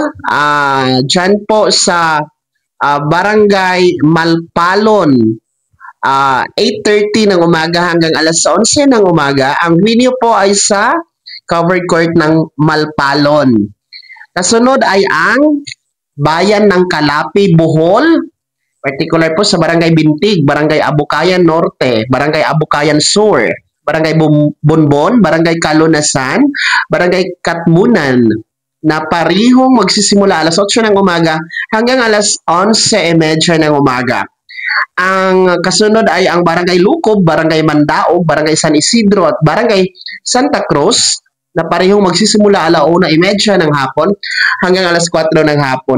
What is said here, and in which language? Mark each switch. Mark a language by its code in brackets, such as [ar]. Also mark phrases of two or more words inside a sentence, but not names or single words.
[tl] Diyan po sa Barangay Malpalon. 8:30 ng umaga hanggang alas 11 ng umaga. Ang venue po ay sa Covered Court ng Malpalon. Kasunod ay ang Bayan ng Calapi, Bohol. Particular po sa Barangay Bintig, Barangay Abukayan Norte, Barangay Abukayan Sur, Barangay Bonbon, Barangay Kalunasan, Barangay Katmunan, na parihong magsisimula alas 8 ng umaga hanggang alas 11:30 ng umaga. Ang kasunod ay ang Barangay Lukob, Barangay Mandaog, Barangay San Isidro at Barangay Santa Cruz, na parehong magsisimula 1:30 ng hapon hanggang alas 4 ng hapon.